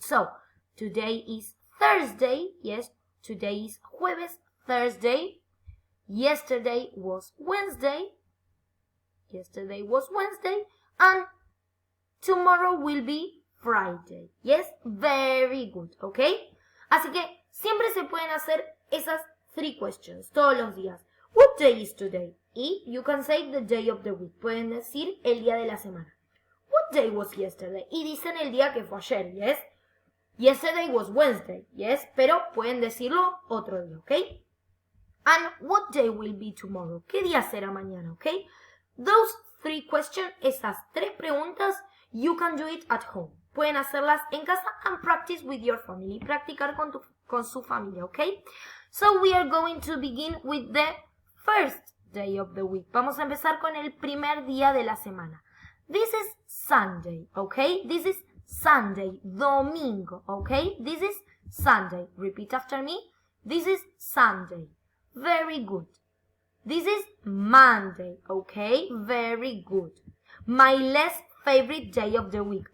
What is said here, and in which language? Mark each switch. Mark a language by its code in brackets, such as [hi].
[en] So, today is Thursday. Yes, today is Jueves, Thursday. Yesterday was Wednesday. Yesterday was Wednesday. And tomorrow will be Friday. Yes, very good, okay? [es] Así que siempre se pueden hacer esas 3 questions todos los días. [en] What day is today? Y you can say the day of the week. [es] Pueden decir el día de la semana. [en] What day was yesterday? [es] Y dicen el día que fue ayer, yes? [en] Yesterday was Wednesday, yes? [es] Pero pueden decirlo otro día, ¿ok? [en] And what day will be tomorrow? [es] ¿Qué día será mañana, [en] ok? Those 3 questions, [es] esas 3 preguntas, [en] you can do it at home. [es] Pueden hacerlas en casa [en] and practice with your family. [es] Practicar con su familia, ¿ok? [en] So we are going to begin with the first day of the week. [es] Vamos a empezar con el primer día de la semana. [en] This is Sunday, okay? This is Sunday, domingo, okay? This is Sunday. Repeat after me. This is Sunday. Very good. This is Monday, okay? Very good. My least favorite day of the week.